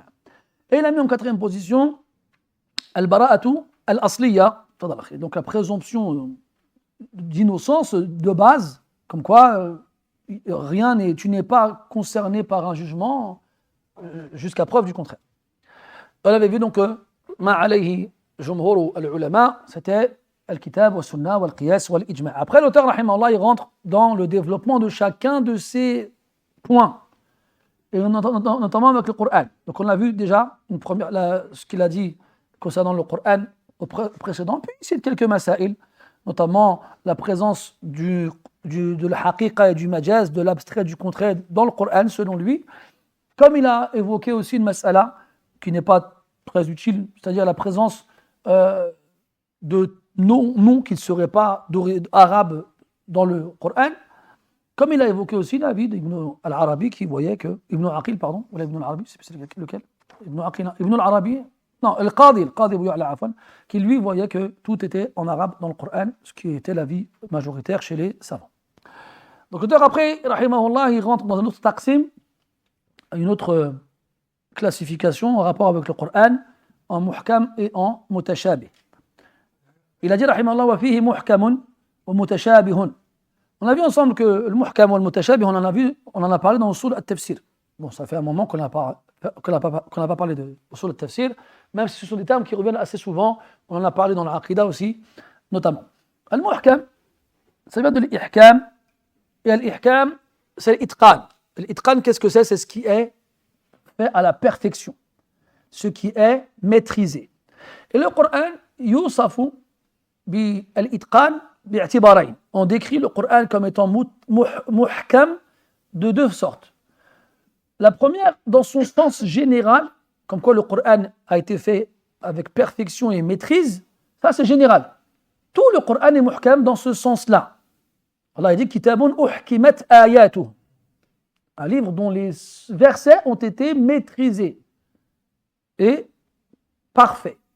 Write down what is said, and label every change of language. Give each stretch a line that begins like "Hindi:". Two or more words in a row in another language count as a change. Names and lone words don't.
French: Et il a mis en quatrième position
Arabic: البراءة الأصلية,
French: donc la présomption d'innocence de base, comme quoi tu n'es pas concerné par un jugement jusqu'à preuve du contraire. On avait vu donc que
Arabic: ما عليه جمهور العلماء,
French: c'était
Arabic: الكتاب و سنة و القياس و الإجماع'.
French: Après, l'auteur, rahimahullah, il rentre dans le développement de chacun de ces points, et notamment avec le Coran. Donc on a vu déjà ce qu'il a dit concernant le Coran au précédent, puis il cite quelques masaïl, notamment la présence de la haqiqa et du majaz, de l'abstrait et du contraire dans le Coran selon lui, comme il a évoqué aussi une mas'ala qui n'est pas très utile, c'est-à-dire la présence de noms qui ne seraient pas arabes dans le Coran, comme il a évoqué aussi l'avis d'Ibn al-Arabi qui voyait que Ibn Aqil, pardon, ou Ibn al-Arabi, c'est lequel? Ibn Aqil, Ibn al-Arabi, non, Al-Qadi Abu Ya'la, qui lui voyait que tout était en arabe dans le Coran, ce qui était l'avis majoritaire chez les savants. Donc l'auteur après, rahimahullah, il rentre dans un autre taqsim, une autre classification en rapport avec le Coran, en muhkam et en mutashabih. Il a dit, rahimahullah,
Arabic: وفيه محكم ومتشابه.
French: On a vu ensemble que le muhkam ou le mutashabih, on en a parlé dans Usul al-Tafsir. Bon, ça fait un moment qu'on n'a pas parlé de Usul al-Tafsir, même si ce sont des termes qui reviennent assez souvent. On en a parlé dans l'Aqida aussi, notamment. Al-muhkam, ça vient de l'ihkam, et l'ihkam, c'est l'itqan. L'itqan, qu'est-ce que c'est? C'est ce qui est fait à la perfection, ce qui est maîtrisé. Et le Coran,
Arabic: يوصف بالإتقان باعتبارين.
French: On décrit le Coran comme étant muhkam de deux sortes. La première, dans son sens général, comme quoi le Coran a été fait avec perfection et maîtrise, ça c'est général. Tout le Coran est muhkam dans ce sens-là. Allah dit
Arabic: كتاب أحكمت آياته,
French: un livre dont les versets ont été maîtrisés et parfaits.